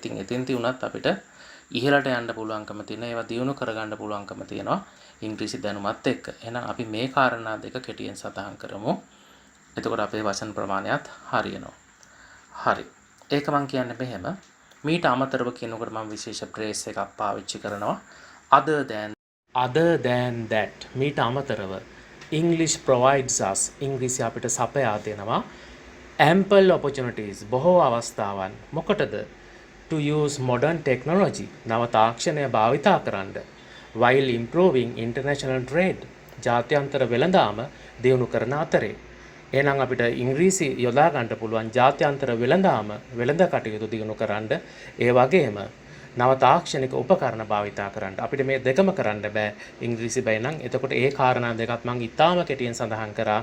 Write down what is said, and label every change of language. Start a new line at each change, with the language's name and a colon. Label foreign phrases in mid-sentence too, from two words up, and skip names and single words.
Sinhala: ඉතින් එතෙන්දී උනත් අපිට ඉහළට යන්න පුළුවන්කම තියෙන, ඒවා දියුණු කරගන්න පුළුවන්කම තියෙනවා ඉංග්‍රීසි දැනුමත් එක්ක. එහෙනම් අපි මේ කාරණා දෙක කෙටියෙන් සටහන් කරමු. එතකොට අපේ වචන ප්‍රමාණයත් හරියනවා. හරි. ඒක මම කියන්නේ මෙහෙම. මීට අමතරව කියනකොට මම විශේෂ ප්‍රේස් එකක් පාවිච්චි කරනවා.
English: other than that
Sinhala: මීට අමතරව
English: English provides us
Sinhala: ඉංග්‍රීසි අපිට සපයා දෙනවා
English: ample opportunities
Sinhala: බොහෝ අවස්ථාවන්. මොකටද?
English: to use modern technology
Sinhala: නව තාක්ෂණය භාවිතා කරන්න
English: while improving international trade
Sinhala: ජාත්‍යන්තර වෙළඳාම දියුණු කරන අතරේ. එහෙනම් අපිට ඉංග්‍රීසි යොදා ගන්න පුළුවන් ජාත්‍යන්තර වෙළඳ කටයුතු දියුණු කරන්න, ඒ වගේම නව තාක්ෂණික උපකරණ භාවිතා කරන්න. අපිට මේ දෙකම කරන්න බෑ ඉංග්‍රීසි බයි නම්. එතකොට ඒ කාරණා දෙකත් මම ඉතාම කෙටියෙන් සඳහන් කරා.